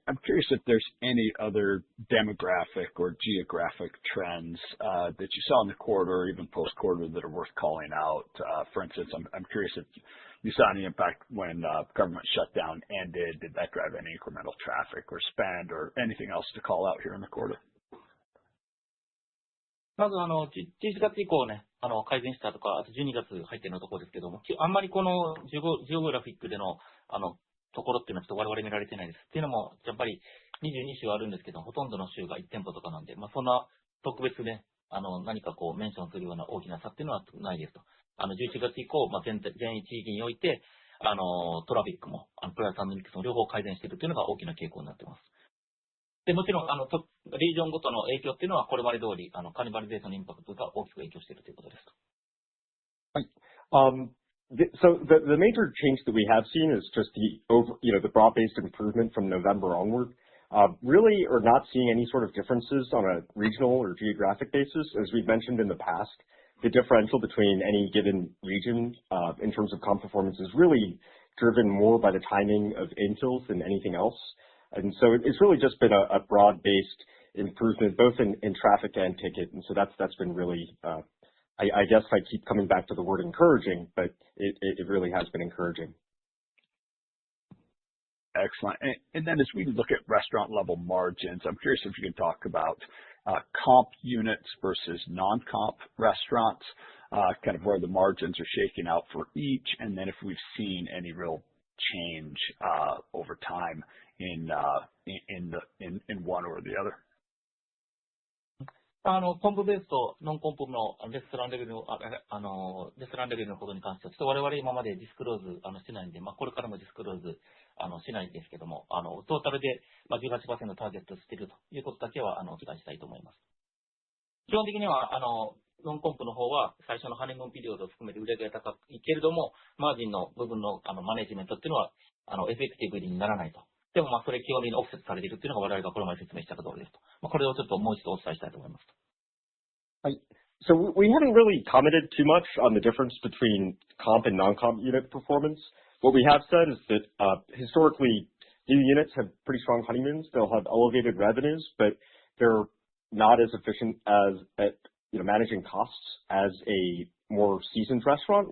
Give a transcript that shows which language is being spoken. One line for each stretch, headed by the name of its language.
English: I'm curious if there's any other demographic or geographic trends that you saw in the quarter or even post-quarter that are worth calling out. For instance, I'm curious if you saw any impact when government shutdown ended. Did that drive any incremental traffic or spend or anything else to call out here in the quarter?
Japanese: まず、11月以降ね、改善したとか、あと12月入ってのところですけども、あんまりこのジオグラフィックでの、ところっていうのはちょっと我々見られてないです。っていうのも、やっぱり22州あるんですけど、ほとんどの州が1店舗とかなんで、そんな特別ね、何かこうメンションするような大きな差っていうのはないですと。 11月以降、全地域において、トラフィックも、プラスミックスも両方改善しているというのが大きな傾向になっています。で、もちろん、リージョンごとの影響っていうのは、これまで通り、カニバリゼーションのインパクトが大きく影響しているということですと。はい。
English: So the major change that we have seen is just the broad-based improvement from November onward. Really are not seeing any sort of differences on a regional or geographic basis. As we've mentioned in the past, the differential between any given region in terms of comp performance is really driven more by the timing of infills than anything else. And so it's really just been a broad-based improvement, both in traffic and ticket. And so that's been really, I guess I keep coming back to the word encouraging, but it really has been encouraging. Excellent. And then as we look at restaurant level margins, I'm curious if you can talk about comp units versus non-comp restaurants, kind of where the margins are shaking out for each, and then if we've seen any real change over time in one or the other.
Japanese: コンプベースとノンコンプのレストランレベルのことに関しては、ちょっと我々今までディスクローズしてないんで、これからもディスクローズしないんですけども、トータルで 18% ターゲットしているということだけはお伝えしたいと思います。基本的にはノンコンプの方は最初のハネムーンピリオドを含めて売り上げが高いけれども、マージンの部分のマネジメントっていうのはエフェクティブにならないと。でもそれ基本的にオフセットされているっていうのが我々がこれまで説明した通りですと。これをちょっともう一度お伝えしたいと思います。はい。
English: So we haven't really commented too much on the difference between comp and non-comp unit performance. What we have said is that historically new units have pretty strong honeymoons. They'll have elevated revenues, but they're not as efficient at managing costs as a more seasoned restaurant.